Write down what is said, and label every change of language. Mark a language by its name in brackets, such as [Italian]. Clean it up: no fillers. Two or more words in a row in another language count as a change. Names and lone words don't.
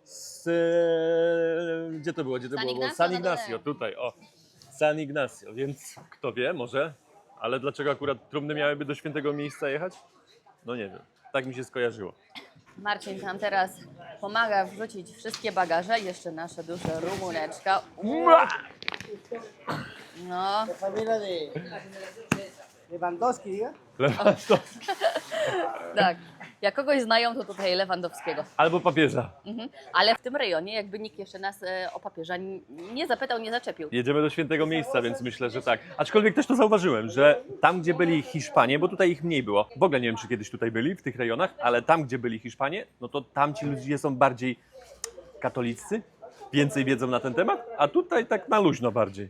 [Polish] Gdzie to było? San Ignacio, tutaj, o. San Ignacio, więc kto wie, może. Ale dlaczego akurat trumny miałyby do świętego miejsca jechać? No nie wiem, tak mi się skojarzyło. Marcin nam teraz pomaga wrzucić wszystkie bagaże. Jeszcze nasza duża rumuneczka. No. [Spanish] Familia de Lewandowski, ¿eh? [Polish] Tak. Jak kogoś znają, to tutaj Lewandowskiego. Albo papieża. Ale w tym rejonie jakby nikt jeszcze nas o papieża nie zapytał, nie zaczepił. Jedziemy do świętego miejsca, więc myślę, że tak. Aczkolwiek też to zauważyłem, że tam, gdzie byli Hiszpanie, bo tutaj ich mniej było, w ogóle nie wiem, czy kiedyś tutaj byli, w tych rejonach, ale tam, gdzie byli Hiszpanie, no to tam ci ludzie są bardziej katoliccy, więcej wiedzą na ten temat, a tutaj tak na luźno bardziej.